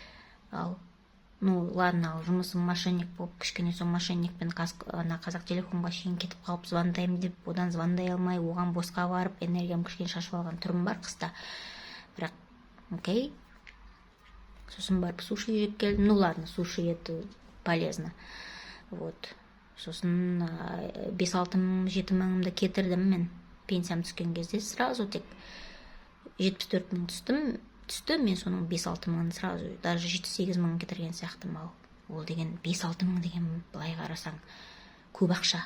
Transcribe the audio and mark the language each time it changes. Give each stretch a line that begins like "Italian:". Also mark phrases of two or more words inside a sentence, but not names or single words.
Kazakh: Ладно, жұмысым мошенник болып, кішкене сол мошенникпен қазақ телефонға шейін кетіп қалып звондаймын деп, одан звондай алмай, оған босқа барып, энергиям кішкене шашып алған түрім бар қыста. Бірақ, окей. Сосын барып суши жеп келдім.
Russian: Ладно, суши это полезно. Вот.
Kazakh: Сосын 5-6 мыңымды кетірдім мен. Пенсиям түскен кезде сразу тек 74 мың түсті, мен соның 5-6 мыңын сразу, даже 7-8 мың кетірген сияқтым. Ол деген 5-6 мың деген былай қарасаң көп ақша.